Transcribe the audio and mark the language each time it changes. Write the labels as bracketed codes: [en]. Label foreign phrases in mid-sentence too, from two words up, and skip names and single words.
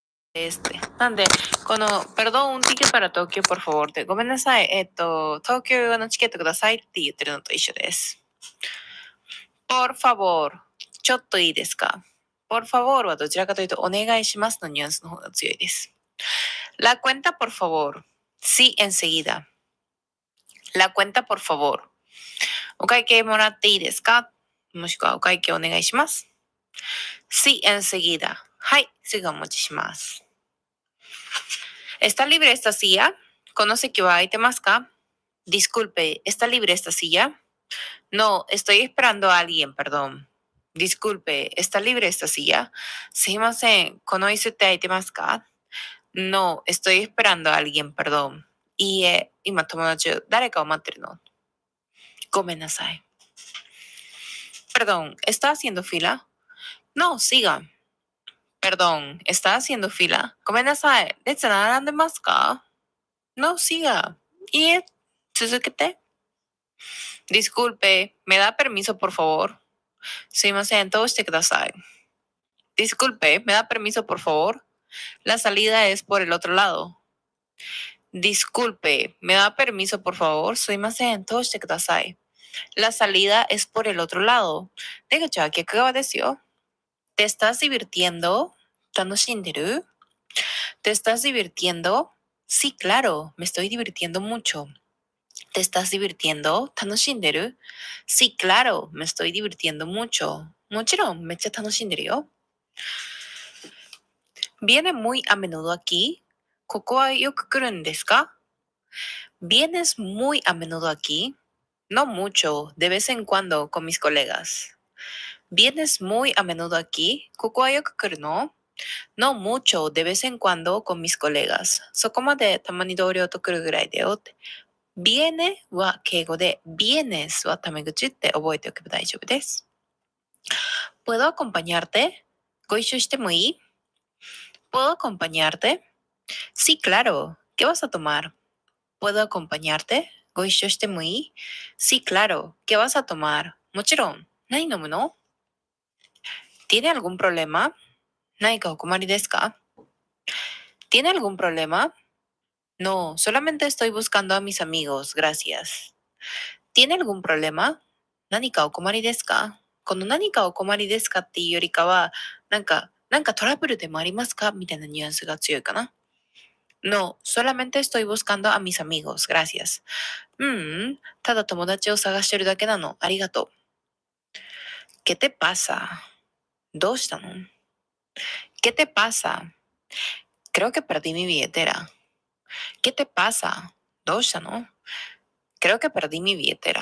[es] なんで、perdón, un ticket para Tokio, por favor. [ja] で、ごめんなさい。東京用のチケットくださいって言ってるのと一緒です。 [es] por favor. [ja] ちょっといいですか？ [es] por favor [ja] はどちらかというと、お願いしますのニュアンスの方が強いです。 [es] La cuenta, por favor. Sí, enseguida. La cuenta, por favor. [ja] お会計もらっていいですか？もしくはお会計お願いします。 [es] Sí, enseguida. [ja] はい、すぐお持ちします。 [es] ¿Está libre esta silla? [ja] この席は空いてますか？ [es] Disculpe, ¿está libre esta silla? No, estoy esperando a alguien, perdón. Disculpe, ¿está libre esta silla? [ja] すいません、この椅子って空いてますか？ [es] No, estoy esperando a alguien, perdón. [ja] いいえ、今友達、誰かを待ってるの？ごめんなさい。 [es] Perdón, ¿está haciendo fila? No, siga. Perdón, ¿está haciendo fila? [ja] ごめんなさい。列並んでますか？ [es] No, siga. [ja] いいえ、続けて。 [es] Disculpe, ¿me da permiso, por favor? [ja] すいません、通してください。 [es] Disculpe, ¿me da permiso, por favor? La salida es por el otro lado. Disculpe, ¿me da permiso, por favor? [ja] すいません、通してください。 [es] La salida es por el otro lado. [ja] 出口は逆側ですよ。 [es] ¿Te estás divirtiendo? [ja] 楽しんでる？ [es] ¿Te estás divirtiendo? Sí, claro, me estoy divirtiendo mucho. ¿Te estás divirtiendo? [ja] 楽しんでる？ [es] Sí, claro, me estoy divirtiendo mucho. [ja] もちろん、めっちゃ楽しんでるよ。 [es] ¿Viene muy a menudo aquí? [ja] ここはよく来るんですか？ [es] ¿Vienes muy a menudo aquí? No mucho, de vez en cuando con mis colegas. ¿Vienes muy a menudo aquí? [ja] ここはよく来るの？ [es] No mucho, de vez en cuando con mis colegas. [ja] そこまでたまに同僚と来るぐらいだよって。viene は敬語で、vienes はタメ口って覚えておけば大丈夫です。 [es] ¿Puedo acompañarte? [ja] ご一緒してもいい？ [es] ¿Puedo acompañarte? Sí, claro. ¿Qué vas a tomar? ¿Puedo acompañarte? [ja] ご一緒してもいい？ [es] Sí, claro. ¿Qué vas a tomar? [ja] もちろん。何飲むの？ [es] ¿Tiene algún problema? [ja] 何かお困りですか？ [es] ¿Tiene algún problema? No, solamente estoy buscando a mis amigos, gracias. ¿Tiene algún problema? [ja] 何かお困りですか？この何かお困りですかっていうよりかは、なんかトラブルでもありますかみたいなニュアンスが強いかな。 [es] No, solamente estoy buscando a mis amigos, gracias. [ja] ただ友達を探してるだけなの。ありがとう。 [es] ¿Qué te pasa? [ja] どうしたの？ [es] ¿Qué te pasa? Creo que perdí mi billetera. ¿Qué te pasa? [ja] どうしたの？ [es] Creo que perdí mi billetera.